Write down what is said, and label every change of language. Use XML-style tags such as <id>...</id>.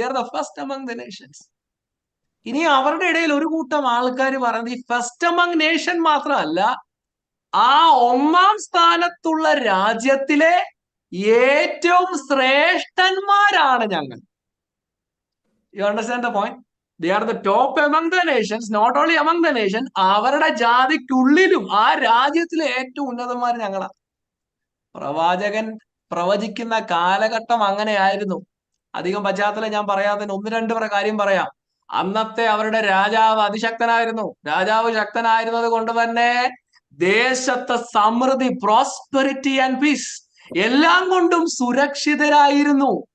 <en>They are the first among the nations.</en> <ml>ഇനി അവരുടെ ഇടയിൽ ഒരു കൂട്ടം ആൾക്കാർ പറയുന്നത് ഈ ഫസ്റ്റ് അമംഗ് നേഷൻ മാത്രമല്ല, ആ 1-ാം സ്ഥാനത്തുള്ള രാജ്യത്തിലെ ഏറ്റവും ശ്രേഷ്ഠന്മാരാണ് ഞങ്ങൾ.</ml> <en>You understand the point? They are the top among the nations, not only among the nation.</en> <ml>അവരുടെ ജാതിക്കുള്ളിലും ആ രാജ്യത്തിലെ ഏറ്റവും ഉന്നതന്മാർ ഞങ്ങളാ. പ്രവാചകൻ പ്രവചിക്കുന്ന കാലഘട്ടം അങ്ങനെയായിരുന്നു. അധികം പശ്ചാത്തലം ഞാൻ പറയാതെ ഒന്ന് രണ്ട് കാര്യം പറയാം. അന്നത്തെ അവരുടെ രാജാവ് അതിശക്തനായിരുന്നു. രാജാവ് ശക്തനായിരുന്നത് കൊണ്ട് തന്നെ ദേശത്തെ സമൃദ്ധി,</ml> <en>prosperity and peace</en> <ml>എല്ലാം കൊണ്ടും സുരക്ഷിതരായിരുന്നു.</ml>